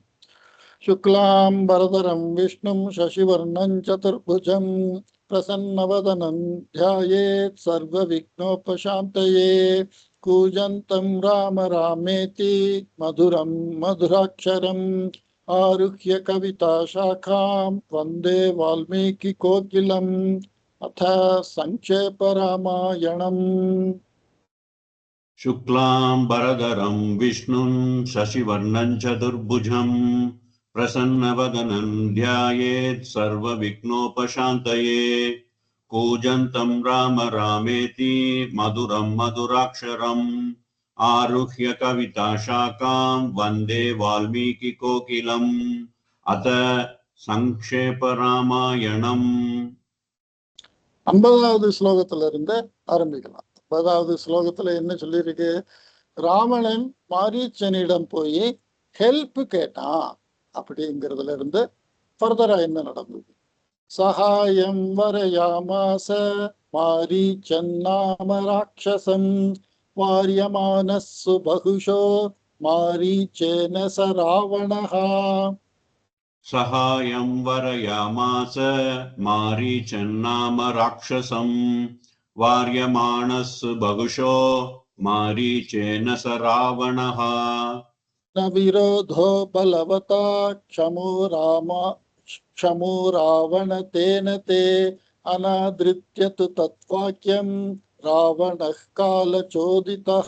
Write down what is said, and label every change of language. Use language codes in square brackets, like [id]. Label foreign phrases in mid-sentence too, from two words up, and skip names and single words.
[sa] शुक्लाम्बरधरं विष्णुं शशिवर्णं चतुर्भुजं प्रसन्नवदनं ध्यायेत् सर्व विघ्नोपशान्तये कूजन्तं राम रामेति मधुरं मधुराक्षरम् आरुह्य कविता शाखां वन्दे वाल्मीकि कोकिलम्. अथ सङ्क्षेप रामायणम्. शुक्लाम्बरधरं विष्णुं शशिवर्णं चतुर्भुजं प्रसन्नवदनं ध्यायेत् सर्वविघ्नोपशान्तये कूजन्तं राम रामेति मधुरं मधुराक्षरम् आरुह्य कविताशाखां वन्दे वाल्मीकिकोकिलम्. अथ संक्षेपरामायणम्. [ta] 50வது ஸ்லோகத்துல இருந்து ஆரம்பிக்கலாம். 50வது ஸ்லோகத்துல என்ன சொல்லியிருக்கு? ராவணன் மாரீச்சனிடம் போய் ஹெல்ப் கேட்டான் அப்படிங்கிறதுல இருந்து ஃபர்தரா என்ன நடந்தது. [sa] सहायं वरयामास मारीचं नाम राक्षसं वार्यमाणस्तु बहुशो मारीचेन स रावणः. सहायं वरयामास मारीचन्नाम राक्षसं वार्यमाणस् बहुशो मारीचेन स रावणः. न विरोधो बलवता क्षमो रावण तेन ते अनादृत्य तु तत्वाक्यं रावणः कालचोदितः.